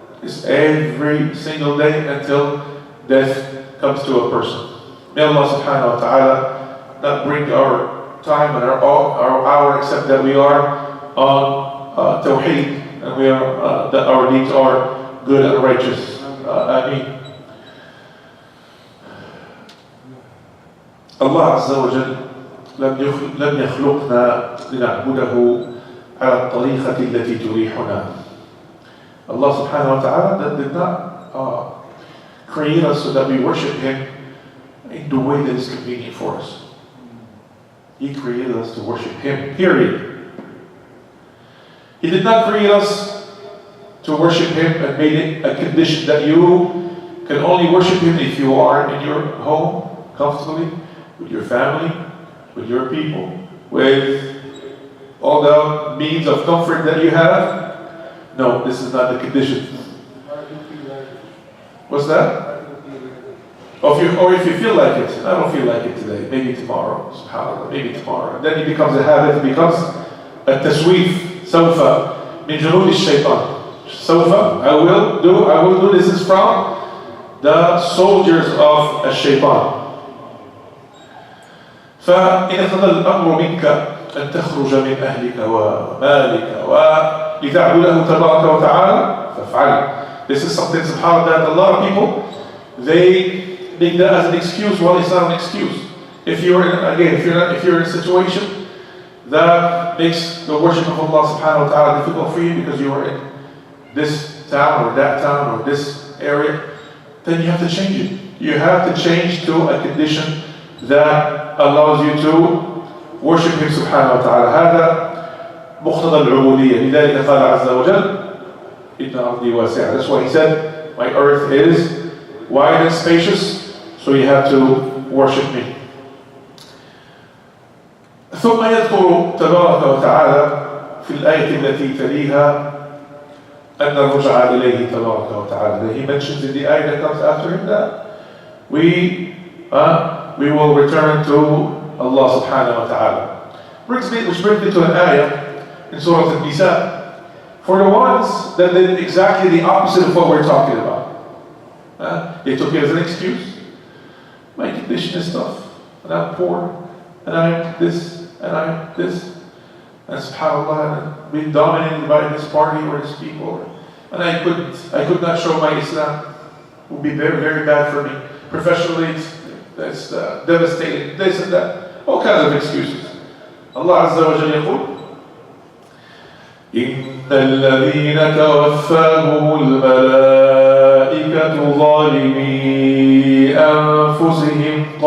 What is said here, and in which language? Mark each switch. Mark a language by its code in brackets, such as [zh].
[en] It's every single day until death comes to a person. May Allah subhanahu wa ta'ala not bring our time and our hour except that we are on tawheed and we are that our deeds are good and righteous. Ameen. [ar] Allah Azza wa Jal لم يخلقنا لنعبده على الطريقة التي تريحنا. [en] Allah subhanahu wa ta'ala did not create us so that we worship Him in the way that is convenient for us. He created us to worship Him, period. He did not create us to worship Him and made it a condition that you can only worship Him if you are in your home, comfortably, with your family, with your people, with all the means of comfort that you have. No, this is not the condition. What's that? Or if you feel like it. I don't feel like it today. Maybe tomorrow. SubhanAllah. Maybe tomorrow. And then it becomes a habit. It becomes a tasweef. Sawfa. [ar] Min junud ash-shaytan. Sawfa. [en] I will do. This is from the soldiers of ash-shaytan. [ar] فإن اقتضى الأمر منك أن تخرج من أهلك ومالك ولتعبده تبارك وتعالى فافعل. [en] This is something subhanAllah that a lot of people they make that as an excuse. Well, it's not an excuse. If you're in a situation that makes the worship of Allah subhanahu wa ta'ala difficult for you because you are in this town or that town or this area, then you have to change it. You have to change to a condition that allows you to worship Him subhanahu wa ta'ala. [ar] هذا مقتضى العبودية. لذلك قال عز وجل إن أرضي واسعة. [en] That's why He said, my earth is wide and spacious, so you have to worship me. [ar] ثم يذكر تبارك وتعالى في الآية التي تليها أن الرجعة إليه تبارك وتعالى. [en] He mentions in the ayah that comes after him that we will return to Allah subhanahu wa ta'ala. Which brings me to an ayah in Surah Al-Nisa. For the ones that did exactly the opposite of what we're talking about. They took it as an excuse. My condition is tough, and I'm poor, and I'm this, and I'm this. And subhanAllah, being dominated by this party or this people. And I could not show my Islam. It would be very, very bad for me. Professionally, it's devastating, this and that. All kinds of excuses. [ar] Allah Azza wa Jalla يقول إن الذين توفاهم الملائكة ظالمي أنفسهم